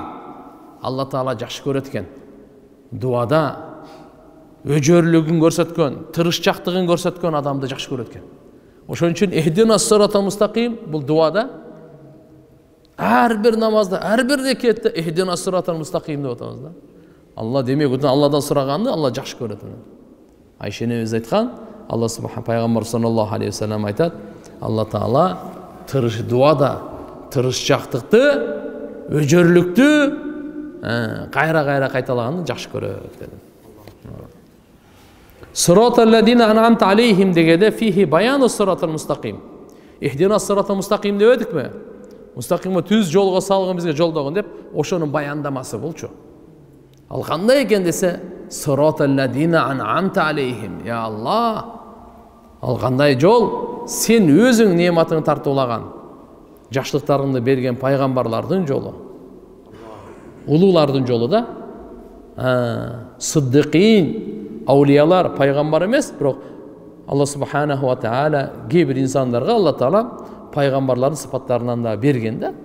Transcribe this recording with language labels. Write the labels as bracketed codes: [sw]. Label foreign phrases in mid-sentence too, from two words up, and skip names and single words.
[ky] Алла таала жакшы көрөт экен. Дуада өжөрлүгүн көрсөткөн, тырышчактыгын көрсөткөн адамды жакшы көрөт экен. Ошон үчүн [ar] اهدنا الصراط المستقيم [ky] бул дуада ар бир намазда, ар бир рекетте [ar] اهدنا الصراط المستقيم [ky] деп атабыз да. Алла демек, Алладан сураганды Алла жакшы көрөт. Айша энебиз айткан, Алла субхана пайгамбар [ar] صلى الله عليه وسلم [ky] айтат: "Алла таала тырыш дуада тырышчактыкты, өжөрлүктү кайра кайталаганды жакшы көрөт" деди. [ar] صراط الذين أنعمت عليهم дегенде فيه بيان الصراط المستقيم. اهدنا الصراط المستقيم дебедикпи? [ky] Мустaqимге түз жолго салгын, бизге жолдогун деп, ошонун баяндамасы булчу. Ал кандай экен десе, [ar] صراط الذين أنعمت عليهم. يا الله, [ky] ал кандай жол? Сен өзүң неематыңды тартуулаган, жакшылыктарыңды берген пайгамбарлардын жолу. Улуулардын жолу да. Сиддикин, аулиялар пайгамбар эмес, бирок Алла [ar] سبحانه وتعالى [ky] кээ бир инсандарга Алла таала пайгамбарлардын сыпаттарынан да берген да.